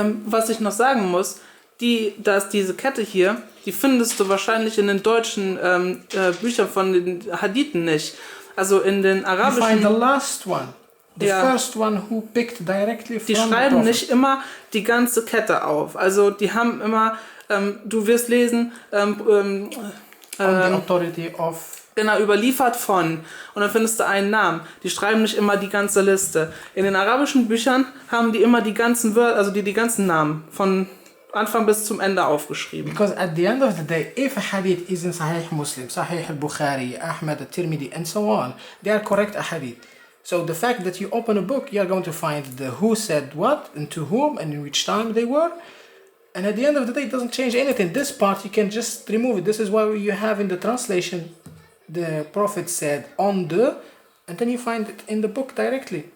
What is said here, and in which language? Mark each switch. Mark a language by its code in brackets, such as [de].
[de] Was ich noch sagen muss, dass diese Kette hier, die findest du wahrscheinlich in den deutschen Büchern von den Hadithen nicht. Also in den arabischen... [en] You find the last one. The first one who picked directly from [de] die schreiben nicht immer die ganze Kette auf. Also die haben immer, du wirst lesen, [en] on the authority of... [de] Genau, überliefert von. Und dann findest du einen Namen. Die schreiben nicht immer die ganze Liste. In den arabischen Büchern haben die immer die ganzen Wörter, also die ganzen Namen von Anfang bis zum Ende aufgeschrieben. [en] Because at the end of the day, if a hadith is in Sahih Muslim, Sahih al-Bukhari, Ahmad, al-Tirmidhi, and so on, they are correct hadith. So the fact that you open a book, you are going to find the who said what, and to whom, and in which time they were. And at the end of the day, it doesn't change anything. This part, you can just remove it. This is why you have in the translation, the Prophet said on the, and then you find it in the book directly.